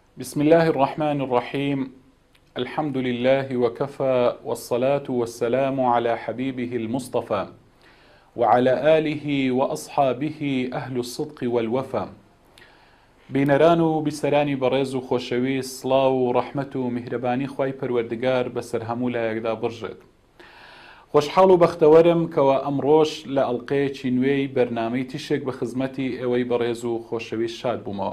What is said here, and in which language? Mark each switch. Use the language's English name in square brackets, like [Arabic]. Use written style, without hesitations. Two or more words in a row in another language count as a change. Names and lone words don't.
[Arabic] بسم الله الرحمن الرحيم. الحمد لله وكفى، والصلاة والسلام على حبيبه المصطفى وعلى آله وأصحابه أهل الصدق والوفا. [Central Kurdish] بینەران بسرانی بەڕێز و خۆشەویست، سڵاو و ڕەحمەت و میهرەبانی خوای پەروەردگار بەسەر هەموو لایەکدا بڕژێت. خۆشحاڵ و بەختەوەرم کەوە ئەمڕۆژ لە ئەڵلقەیەکی نوێی بەرنامەی تیشێک بە خزمەتی ئێوەی بەڕێز و خۆشەویست شاد بوومەوە.